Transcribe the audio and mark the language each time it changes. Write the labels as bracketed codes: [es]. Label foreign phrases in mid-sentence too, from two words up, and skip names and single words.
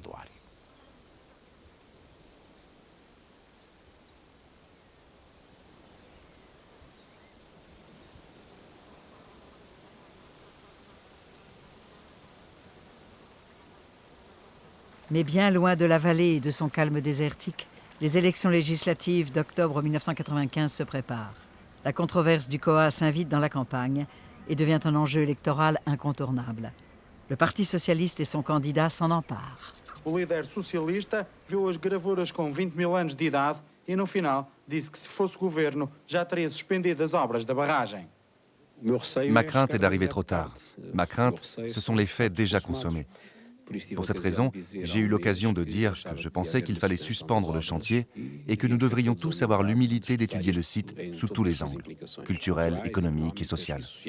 [fr] Mais bien loin de la vallée et de son calme désertique, les élections législatives d'octobre 1995 se préparent. La controverse du Coa s'invite dans la campagne et devient un enjeu électoral incontournable. Le Parti socialiste et son candidat s'en emparent. [pt] O líder socialista viu as gravuras com 20 000 anos de idade e, no final, disse que se fosse governo, já teria suspendido as obras da barragem. [fr] Ma crainte est d'arriver trop tard. Ma crainte, ce sont les faits déjà consommés. Pour cette raison, j'ai eu l'occasion de dire que je pensais qu'il fallait suspendre le chantier et que nous devrions tous avoir l'humilité d'étudier le site sous tous les angles, culturel, économique et social.